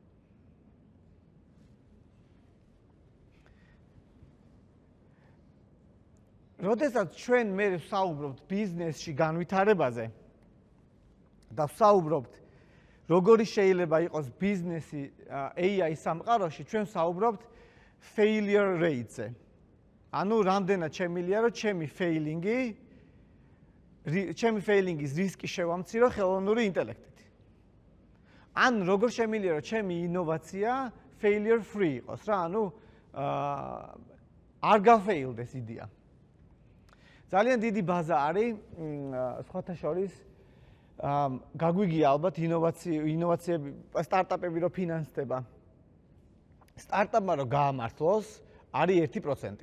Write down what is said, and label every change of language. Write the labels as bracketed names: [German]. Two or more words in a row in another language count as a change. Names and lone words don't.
[Georgian] როდესაც ჩვენ მე ვსაუბრობთ ბიზნესში განვითარებაზე და ვსაუბრობთ როგორი შეიძლება იყოს ბიზნესი AI სამყაროში, ჩვენ ვსაუბრობთ [English] failure rate- [Georgian] ზე. ანუ რამდენად შემილია, რომ ჩემი failingის რისკი შევამცირო ხელოვნური ინტელექტით. ან როგორ შემილია, რომ ჩემი ინოვაცია [English] failure free [Georgian] იყოს რა, ანუ არ გაფეილდეს იდეა. ძალიან დიდი ბაზა არის სხვათა შორის გაგვიგია ალბათ ინოვაციები, სტარტაპები რო ფინანსდება. სტარტაპმა რო გაამართლოს, არის 1%.